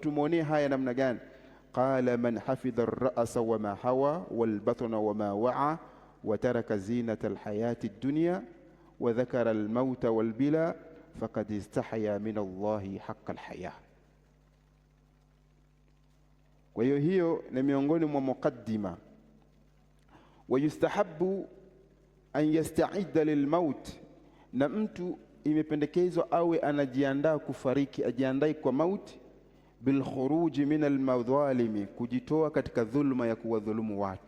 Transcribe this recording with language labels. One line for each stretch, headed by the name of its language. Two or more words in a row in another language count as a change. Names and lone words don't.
Swahili: tumuone haya namna gani?
Arabic: قال من حفظ الرأس وما حوى والبطن وما وعى وترك زينة الحياة الدنيا وذكر الموت والبلى فقد استحيا من الله حق الحياء.
Swahili: Kwa hiyo ni miongoni mwa mukaddima.
Arabic: ويستحب أن يستعد للموت,
Swahili: na mtu imependekezwa awe anajiandaa kufariki, ajiandae kwa mauti,
Arabic: بالخروج من المظالم,
Swahili: kujitoa katika dhulma ya kuwadhulumu watu.